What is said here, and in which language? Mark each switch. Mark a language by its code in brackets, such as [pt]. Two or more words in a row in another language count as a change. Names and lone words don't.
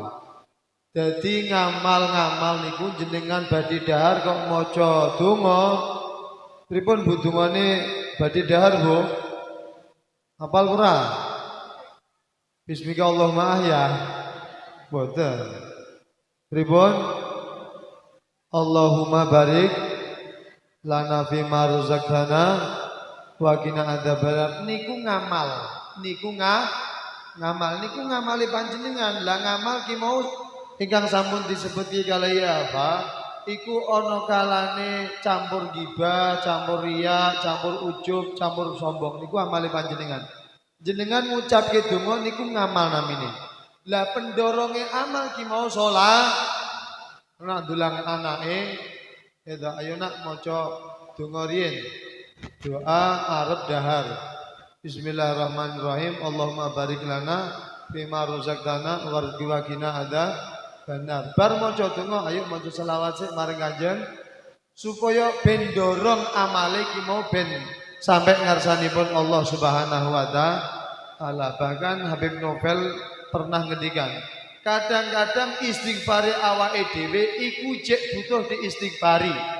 [jv] Jadi ngamal-ngamal niku jenengan badhe dahar kok maca donga. Pripun Bu dungane badhe dahar Bu? Hafal ora? [ar] باسمك اللهم أحيا. [jv] Boten. Pripun? [ar] اللهم بارك لنا فيما رزقتنا وقنا عذاب النار. [jv] Niku ngamal. Niku ngamal ngamali panjenengan. Lah ngamal ki mau ingkang sampun disebut ki kalih apa? Iku ana kalane campur gibah, campur riya, campur ujub, campur sombong. Niku amale panjenengan. Jenengan ngucapke donga niku ngamal namine. Lah pendoronge amal ki mau salat. Nak dulang anake, ayo nak maca donga riyen. Doa arep dahar. [ar] بسم الله الرحمن الرحيم. اللهم بارك لنا فيما رزقتنا وارزقنا وقنا عذاب النار. [jv] Bar maca donga ayo maca selawat sik marang Kanjeng supaya ben dorong amale ki mau ben sampai ngarsanipun Allah [ar] سبحانه وتعالى. [jv] Bahkan Habib Novel pernah ngendikan, kadang-kadang istighfari awake dhewe iku jek butuh diistighfari.